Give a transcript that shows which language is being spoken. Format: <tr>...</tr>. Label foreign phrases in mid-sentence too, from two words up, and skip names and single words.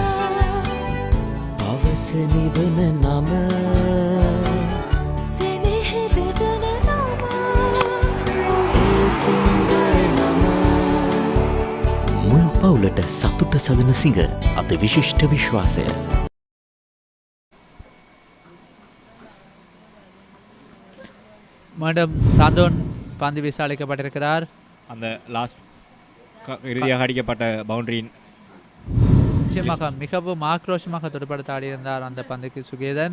<si>පවස නිවන නම සෙනෙහෙ බෙදන නම එය සිංහ නම මුළු පවුලට සතුට සදන සිංහ අති විශිෂ්ට විශ්වාසය.</si> <ta>மீண்டும் சந்தோன் பந்து வீச அழைக்கப்பட்டிருக்கிறார். அந்த லாஸ்ட் இறுதியாக அடிக்கப்பட்ட பவுண்டரியின் நிச்சயமாக மிகவும் ஆக்ரோஷமாக துடுப்படுத்த ஆடியிருந்தார் அந்த பந்துக்கு சுகேதன்.</ta>